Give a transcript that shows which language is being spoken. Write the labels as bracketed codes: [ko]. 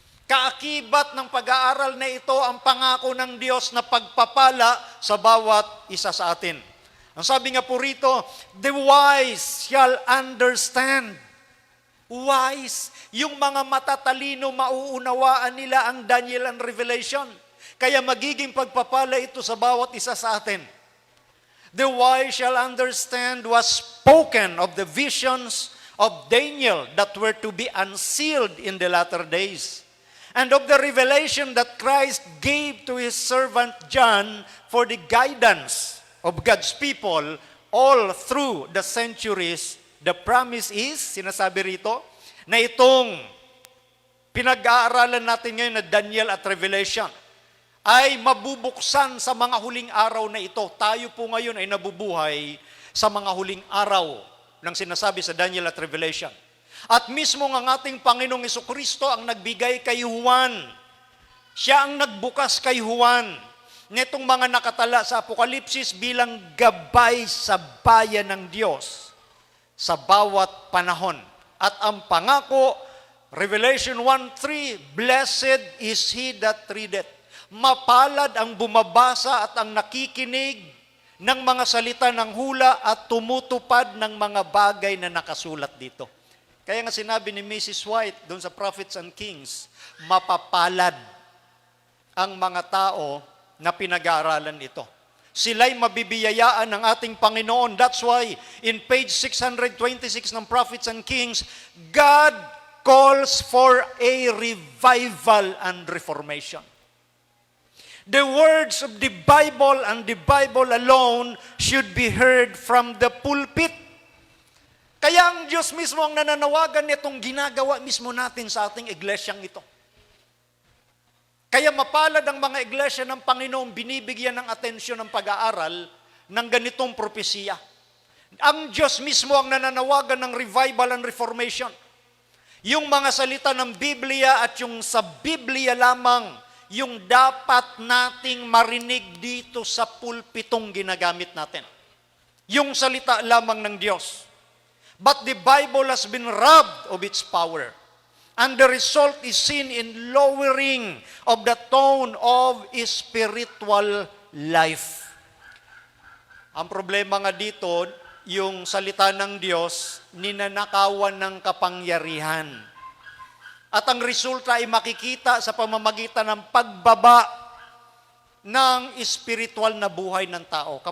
[tl] Kaakibat ng pag-aaral na ito ang pangako ng Diyos na pagpapala sa bawat isa sa atin. Ang sabi nga po rito, [en] the wise shall understand. [tl] Wise, yung mga matatalino, mauunawaan nila ang Daniel and Revelation. Kaya magiging pagpapala ito sa bawat isa sa atin. [en] The wise shall understand was spoken of the visions of Daniel that were to be unsealed in the latter days, and of the revelation that Christ gave to His servant John for the guidance of God's people all through the centuries. The promise is, [tl] sinasabi rito, na itong pinag-aaralan natin ngayon na Daniel at Revelation ay mabubuksan sa mga huling araw na ito. Tayo po ngayon ay nabubuhay sa mga huling araw ng sinasabi sa Daniel at Revelation. At mismo ang ating Panginoong Jesucristo ang nagbigay kay Juan. Siya ang nagbukas kay Juan nitong mga nakatala sa Apokalipsis bilang gabay sa bayan ng Diyos sa bawat panahon. At ang pangako, [en] Revelation 1:3, blessed is he that readeth. [tl] Mapalad ang bumabasa at ang nakikinig ng mga salita ng hula at tumutupad ng mga bagay na nakasulat dito. Kaya nga sinabi ni Mrs. White doon sa Prophets and Kings, mapapalad ang mga tao na pinag-aaralan ito. sila'y mabibiyayaan ng ating Panginoon. [en] That's why, in page 626 ng Prophets and Kings, God calls for a revival and reformation. The words of the Bible and the Bible alone should be heard from the pulpit. [tl] Kaya ang Diyos mismo ang nananawagan nitong ginagawa mismo natin sa ating iglesyang ito. Kaya mapalad ang mga iglesia ng Panginoon, binibigyan ng atensyon ng pag-aaral ng ganitong propesiya. Ang Diyos mismo ang nananawagan ng revival and reformation. Yung mga salita ng Biblia at yung sa Biblia lamang, yung dapat nating marinig dito sa pulpitong ginagamit natin. Yung salita lamang ng Diyos. [en] But the Bible has been robbed of its power. And the result is seen in lowering of the tone of spiritual life. [tl] Ang problema nga dito, yung salita ng Diyos, ninanakawan ng kapangyarihan. At ang resulta ay makikita sa pamamagitan ng pagbaba ng spiritual na buhay ng tao.